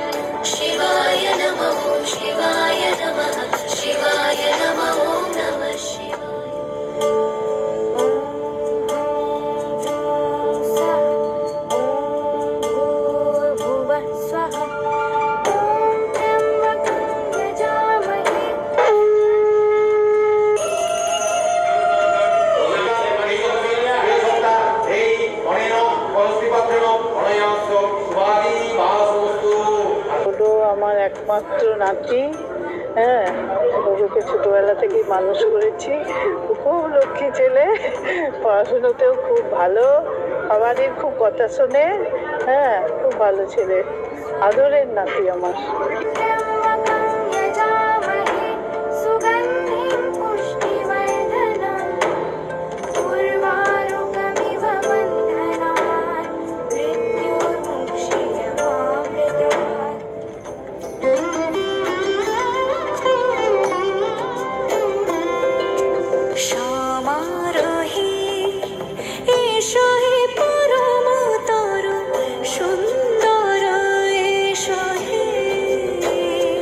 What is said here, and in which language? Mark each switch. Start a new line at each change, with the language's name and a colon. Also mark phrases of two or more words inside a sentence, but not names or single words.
Sanskrit: शिवाय नमः शिवाय नमः शिवाय नमः ॐ नमः शिवाय। भूर्भुवः स्वः ॐ त्र्यम्बकं यजामहे।
Bangla: হলো আমার একমাত্র নাতি। হ্যাঁ, ওকে ছোটবেলা থেকেই মানুষ করেছি, খুব লক্ষ্মী ছেলে, পড়াশুনোতেও খুব ভালো, সবারই খুব কথা শোনে। হ্যাঁ, খুব ভালো ছেলে, আদরের নাতি আমার।
Sanskrit: त्र्यम्बकं यजामहे सुगन्धिं पुष्टिवर्धनम्, उर्वारुकमिव बन्धनान् मृत्युर्मुक्षीयमामृतात्। क्षमारोहि एषो हि परमतरु सुन्दर एषो हि